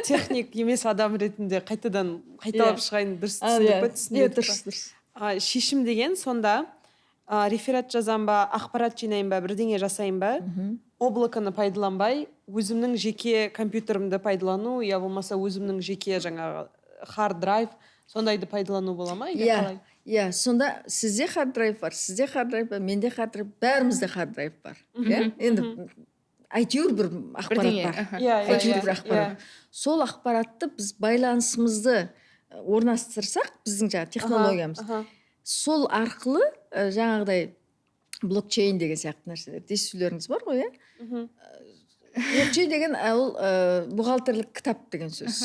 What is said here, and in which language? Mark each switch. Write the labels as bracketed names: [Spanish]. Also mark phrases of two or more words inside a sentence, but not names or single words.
[Kazakh] техник емес адам ретінде қайталап шығайын, дұрыс дұрыс. Шешім деген сонда реферат жазам ба, ақпарат жинайын ба, бірдеңе жасайын ба, облаканы пайдаланбай, өзімнің жеке компьютерімді пайдалану, я болмаса өзімнің жеке жаңағы [English] hard drive, [Kazakh] сондайды пайдалану бола ма? Сонда сізде [English] hard drive [Kazakh] бар, сізде [English] hard drive [Kazakh] бар, менде [English] hard drive, [Kazakh] бәрімізде [English] hard drive [Kazakh] бар. Енді әйтеуір бір ақпарат бар. Әйтеуір бір ақпарат. Сол ақпаратты біз байланысымызды орнастырсақ, біздің жаңағы технологиямыз, сол арқылы жаңағыдай блокчейн деген сияқты нәрселер, естулеріңіз бар ғой, блокчейн деген ол бухгалтерлік кітап деген сөз.